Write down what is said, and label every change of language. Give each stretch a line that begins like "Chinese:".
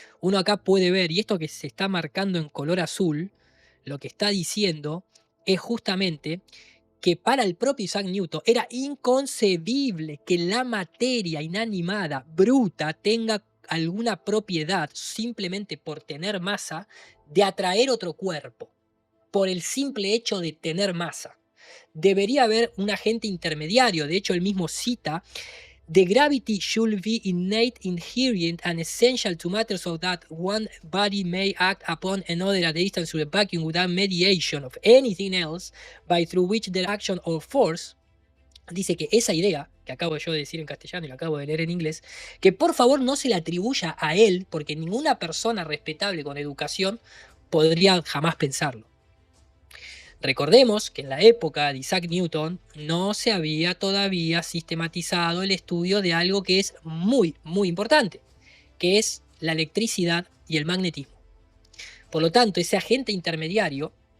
Spanish: Uno acá puede ver, y esto que se está marcando en color azul, lo que está diciendo es justamente que para el propio Isaac Newton era inconcebible que la materia inanimada, bruta, tenga alguna propiedad simplemente por tener masa de atraer otro cuerpo, por el simple hecho de tener masa. Debería haber un agente intermediario. De hecho, él mismo cita:
English: "The gravity should be innate, inherent, and essential to matter so that one body may act upon another at a distance through a vacuum without mediation of anything else, by through which their action or force."
Spanish: Dice que esa idea, que acabo yo de decir en castellano y la acabo de leer en inglés, que por favor no se la atribuya a él, porque ninguna persona respetable con educación podría jamás pensarlo. Recordemos que en la época de Isaac Newton no se había todavía sistematizado el estudio de algo que es muy, muy importante, que es la electricidad y el magnetismo. Por lo tanto, ese agente intermediario